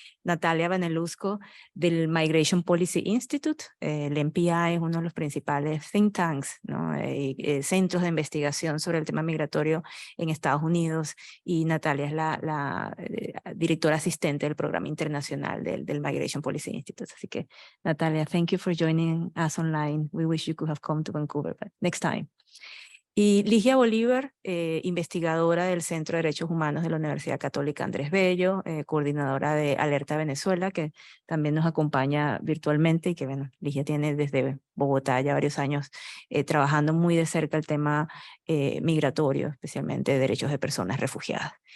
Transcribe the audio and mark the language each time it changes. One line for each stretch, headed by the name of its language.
Spanish: Natalia Banulescu del Migration Policy Institute. El MPI es uno de los principales think tanks, ¿no? Centros de investigación sobre el tema migratorio en Estados Unidos, y Natalia es la directora asistente del programa internacional del Migration Policy Institute. Así que,
English: Natalia, thank you for joining us online. We wish you could have come to Vancouver, but next time.
Spanish: Y Ligia Bolívar, investigadora del Centro de Derechos Humanos de la Universidad Católica Andrés Bello, coordinadora de Alerta Venezuela, que también nos acompaña virtualmente y que, bueno, Ligia tiene desde Bogotá ya varios años trabajando muy de cerca el tema migratorio, especialmente de derechos de personas refugiadas.